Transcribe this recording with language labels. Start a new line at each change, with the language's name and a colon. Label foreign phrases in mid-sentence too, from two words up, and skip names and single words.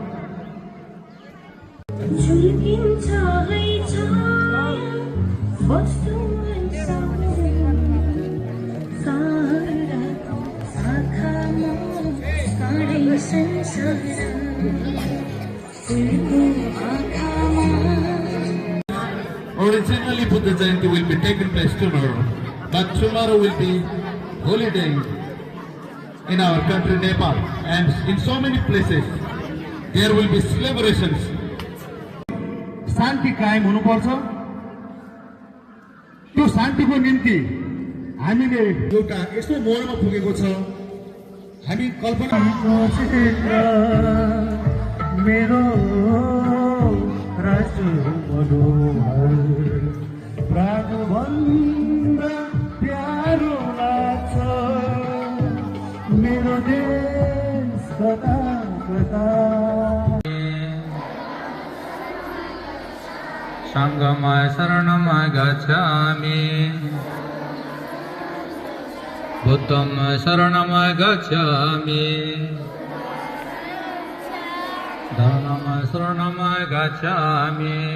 Nepali: झुल्किन्छ है छाया वस्तु साराको शाखामा सारै संसार फुलको आँखामा।
English: Originally, Buddha Jayanti will be taken place tomorrow, but tomorrow will be holiday in our country Nepal, and in so many places there will be celebrations.
Nepali: शान्ति कायम हुनुपर्छ। त्यो शान्तिको निम्ति हामीले एउटा यस्तो मोडमा पुगेको छ। हामी कल्पना मेरो राष्ट्र मनोहर प्राणभन्दा प्यारो लाग्छ मेरो देश कता कता।
Pali: Sanghamaya saranamaya gacchami Buddhamaya saranamaya gacchami Dhammamaya saranamaya gacchami